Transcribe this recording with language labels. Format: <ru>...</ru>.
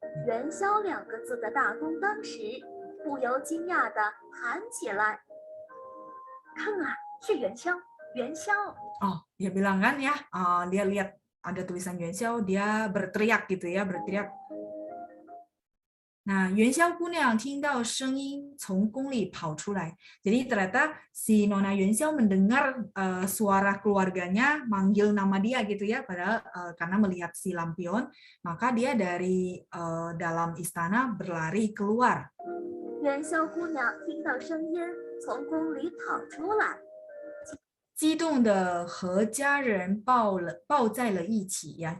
<zh>元宵2个字的大宫灯时，不由惊讶地喊起来：“看啊，是元宵，元宵！”</zh> <id>Oh, dia bilang kan ya, dia lihat ada tulisan Yuanxiao, dia berteriak gitu ya, berteriak.</id> <zh>Nah, Yuanxiao 姑娘听到声音从宫里跑出来.</zh> <id>Jadi ternyata si Nona Yuanxiao mendengar suara keluarganya manggil nama dia gitu ya, padahal karena melihat si lampion, maka dia dari dalam istana berlari keluar.</id> <zh>元宵姑娘听到声音从宫里跑出来，激动的和家人抱在了一起ya.</zh>